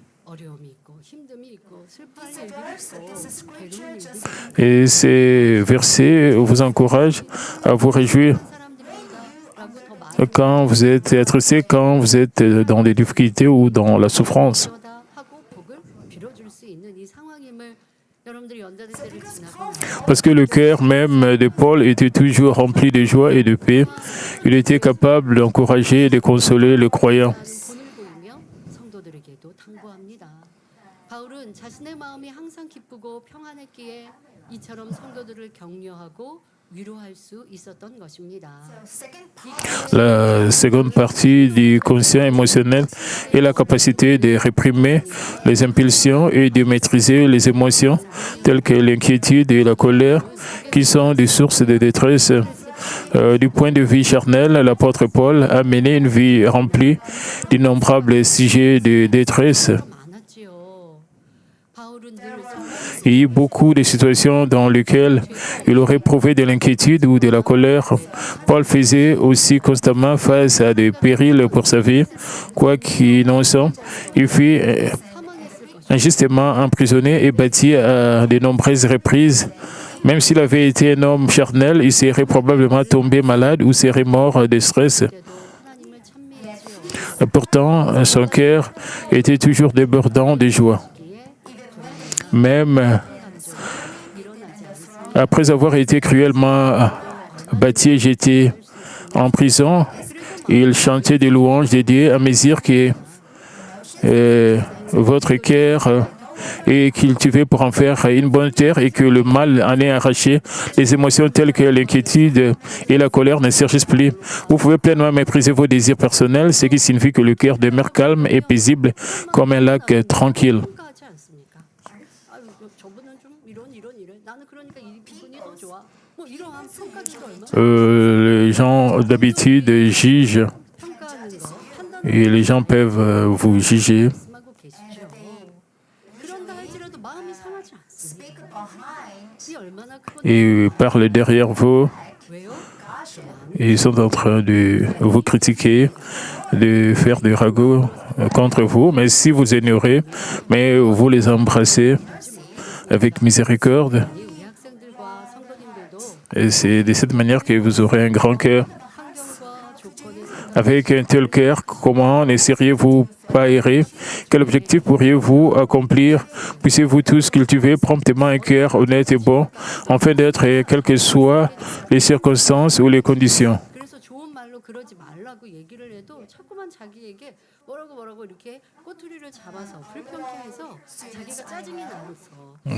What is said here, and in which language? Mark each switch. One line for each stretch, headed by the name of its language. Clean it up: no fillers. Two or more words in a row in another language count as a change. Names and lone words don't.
French: Et ces versets vous encouragent à vous réjouir quand vous êtes attristé, quand vous êtes dans des difficultés ou dans la souffrance.
Korean: 전자대대를 지나서
French: Parce que le cœur même de Paul était toujours rempli de joie et de paix. Il était capable d'encourager et de consoler les croyants.
Korean: 본을 보이며 성도들에게도 당부합니다. 바울은 자신의 마음이 항상 기쁘고 평안했기에 이처럼 성도들을 격려하고 위로할 수 있었던 것입니다.
French: La seconde partie du conscient émotionnel est la capacité de réprimer les impulsions et de maîtriser les émotions telles que l'inquiétude et la colère, qui sont des sources de détresse. Du point de vue charnel, l'apôtre Paul a mené une vie remplie d'innombrables sujets de détresse.
Korean: 많았지요. 바울은 늘
French: Il y a eu beaucoup de situations dans lesquelles il aurait éprouvé de l'inquiétude ou de la colère. Paul faisait aussi constamment face à des périls pour sa vie. Quoi qu'il en soit, il fut
Korean: 사망했을 것입니다.
French: injustement emprisonné et battu à de nombreuses reprises. Même s'il avait été un homme charnel, il serait probablement tombé malade ou serait mort de stress.
Korean: 때도 하나님을 찬미했지요.
French: Pourtant, son cœur était toujours débordant de joie. Même
Korean: 일어나지 않습니다.
French: après avoir été cruellement battu et jeté en prison, il chantait des louanges de Dieu à mesure que votre cœur est cultivé pour en faire une bonne terre et que le mal en est arraché. Les émotions telles que l'inquiétude et la colère ne surgissent plus. Vous pouvez pleinement mépriser vos désirs personnels, ce qui signifie que le cœur demeure calme et paisible comme un lac tranquille.
Korean: 평가하지 않습니까? 아유, 저분은 좀 이래. 나는 그러니까 이 기분이 더 좋아. 뭐 이러한 평가기가 얼마나
French: Les gens d'habitude jugent
Korean: 평가하는 거, 판단하는
French: et les gens peuvent vous juger.
Korean: 말씀하고 계시죠. 그런다 할지라도 마음이 상하지 않습니다. 이 얼마나 큰
French: Et parlent derrière vous.
Korean: 왜요?
French: Ils sont en train de vous critiquer, de faire des ragots contre vous. Mais si vous ignorez, mais vous les embrassez avec miséricorde,
Korean: 우리 학생들과 성도님들도
French: et c'est de cette manière que vous aurez un grand cœur.
Korean: 환경과 조건에서
French: Avec un tel cœur, comment ne seriez-vous pas errer? Quel objectif pourriez-vous accomplir? Puissiez-vous tous cultiver promptement un cœur honnête et bon, afin d'être, quelles que soient les circonstances ou les conditions.
Korean: 그래서 좋은 말로 그러지 말라고 얘기를 해도 자꾸만 자기에게 뭐라고 이렇게 꼬투리를 잡아서 불평케 해서 자기가 짜증이 나서